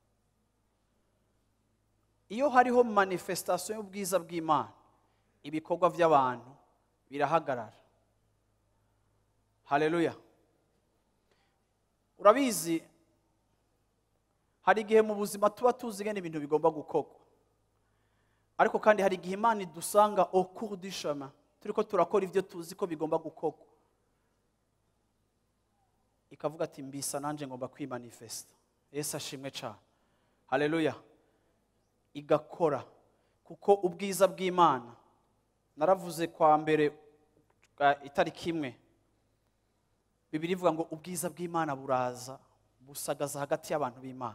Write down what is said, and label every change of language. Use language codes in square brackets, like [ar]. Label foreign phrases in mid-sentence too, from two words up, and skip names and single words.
[rn] Iyo hariho manifestation y'ubwiza bw'Imana ibikorwa by'abantu birahagarara. Haleluya. Urabizi hari igihe mu buzima tuba tuzi ngene ibintu bigomba gukorwa, ariko kandi hari igihe Imana idusanga [fr] au cours du chemin [rn] turiko turakora ivyo tuzi ko bigomba gukorwa, ikavuga ati mbisa nanje ngomba kwimanifesta. Yesu ashimwe cyane. Haleluya. Igakora kuko ubwiza bw'Imana, naravuze kwa mbere itariki imwe, Bibiri ivuga ngo ubwiza bw'Imana buraza busagaza hagati y'abantu b'Imana.